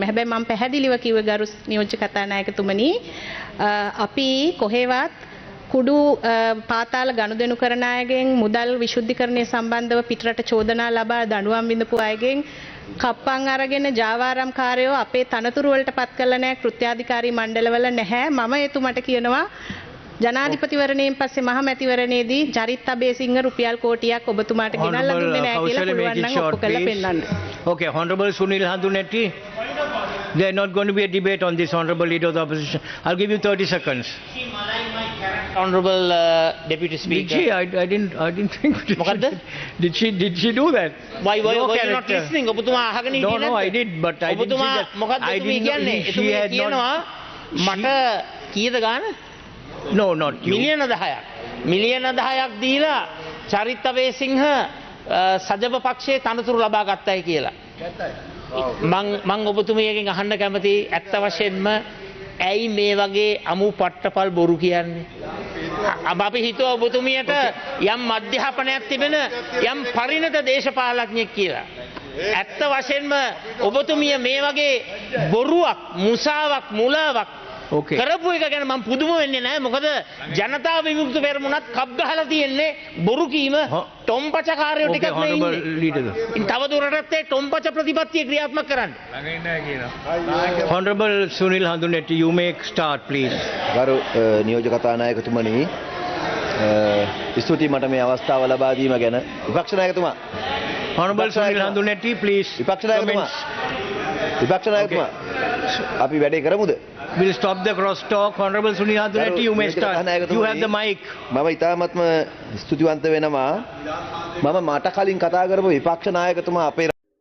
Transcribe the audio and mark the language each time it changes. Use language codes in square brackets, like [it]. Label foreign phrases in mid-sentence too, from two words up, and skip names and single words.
[si] හැබැයි මම පැහැදිලිව කිව්ව ගරු නියෝජ්‍ය කතානායකතුමනි අපි කොහෙවත් කුඩු පාතාල ගනුදෙනු කරන අයගෙන් මුදල් විශුද්ධිකරණය සම්බන්ධව පිටරට චෝදනා ලබා දඬුවම් විඳපු අයගෙන් කප්පන් අරගෙන ජාවාරම් කාර්යෝ අපේ තනතුරු වලට පත් කළා නැහැ කෘත්‍යාධිකාරී මණ්ඩලවල නැහැ. මම එතුමට කියනවා ජනාධිපතිවරණයෙන් පස්සේ මහ මැතිවරණයේදී චරිත් අබේසිංහ රුපියල් කෝටියක් ඔබතුමාට ගෙනල්ලා දුන්නේ නැහැ කියලා පුළුවන් නම් ඔප්පු කරලා පෙන්නන්න. [en] Okay, Honorable Sunil Handunhetty. There not going to be a debate on this, Honorable Leader of the Opposition. I'll give you 30 seconds. Honorable Deputy Speaker. Did she? I didn't think. [si] මොකද්ද? [en] Did she do that? Why Your you not character. listening? [si] ඔබතුමා අහගෙන [en] No, [si] හිටියේ [en] no, [si] නැද්ද? [en] I did, but I didn't [si] ඔබතුමා [en] see that. [si] මොකද්ද [en] I [si] එතුමිය [en] didn't know [si] කියන්නේ? [en] she [si] එතුමිය [en] had [si] කියනවා [en] not. [si] මට කීයද ගාන? [en] No, not you. [si] මිලියන 10ක්. මිලියන 10ක් දීලා චරිත් අබේසිංහ සජබ පක්ෂයේ තනතුරු ලබා ගත්තයි කියලා. මං ඔබතුමියගෙන් අහන්න කැමතියි ඇත්ත වශයෙන්ම ඇයි මේ වගේ අමු පට්ටපල් බොරු කියන්නේ? අපි හිතුවා ඔබතුමියට යම් අධ්‍යාපනයක් තිබෙන යම් පරිණත දේශපාලඥයෙක් කියලා. ඇත්ත වශයෙන්ම ඔබතුමිය මේ වගේ බොරුවක්, මුසාවක්, මුලාවක් [en] Okay. [si] කරපු එක ගැන මම පුදුම වෙන්නේ නැහැ. මොකද ජනතා විමුක්ති පෙරමුණත් කප් ගහලා තියෙන්නේ බොරු කීම ටොම්පච කාර්යෝ ටිකක් නේ [en] Honorable [si] ඉන්නේ. [en] Leader. [si] ඉතින් තව දුරටත් ඒ ටොම්පච ප්‍රතිපත්තිය ක්‍රියාත්මක කරන්න. [en] Honorable Sunil Handunhetty, you may start, please. [si] ගරු නියෝජ්‍ය කතානායකතුමනි ස්තුතියි මට මේ අවස්ථාව ලබා දීම ගැන. විපක්ෂ නායකතුමා [en] Honorable Sunil Handunhetty, please. [si] විපක්ෂ නායකතුමා අපි වැඩේ කරමුද? [en] We'll stop the cross talk. Honorable Sunil Handunhetty, you may start. You have the mic. [si] මම ඉතාමත්ම ස්තුතිවන්ත වෙනවා. මම මට කලින් කතා කරපු විපක්ෂ නායකතුමා අපේ